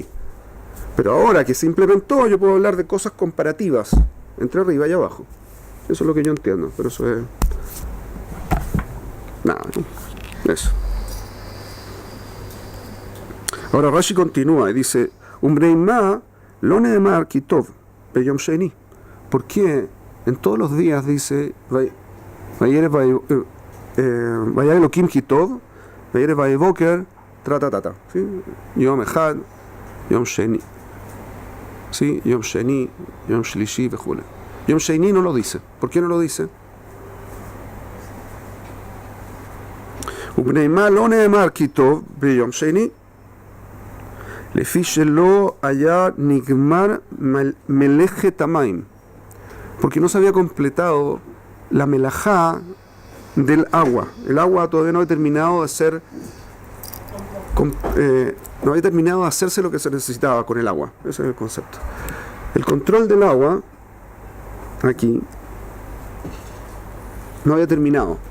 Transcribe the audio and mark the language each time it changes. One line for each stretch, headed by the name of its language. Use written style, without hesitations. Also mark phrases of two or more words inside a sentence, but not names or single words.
Spanish: Pero ahora que se implementó, yo puedo hablar de cosas comparativas entre arriba y abajo. Eso es lo que yo entiendo. Pero eso es... nada. Eso. Ahora Rashi continúa y dice:
Hebrew: ומה ראה לא נאמר כי טוב ביום שני.
Spanish: ¿Por qué en todos los días dice
Hebrew: וירא אלוקים כי טוב וירא ויבוקר
Spanish: tratatata? ¿Sí?
Hebrew: יום אחד יום שני, ¿sí? יום שני יום שלישי וכולי. יום שני
Spanish: no lo dice. ¿Por qué no lo dice?
Hebrew: ומה ראה לא נאמר כי טוב ביום שני לפי שלא היה נגמר מלאכת המים,
Spanish: porque no se había completado la melajá del agua. El agua todavía no había terminado de ser no había terminado de hacerse lo que se necesitaba con el agua. Ese es el concepto. El control del agua aquí no había terminado.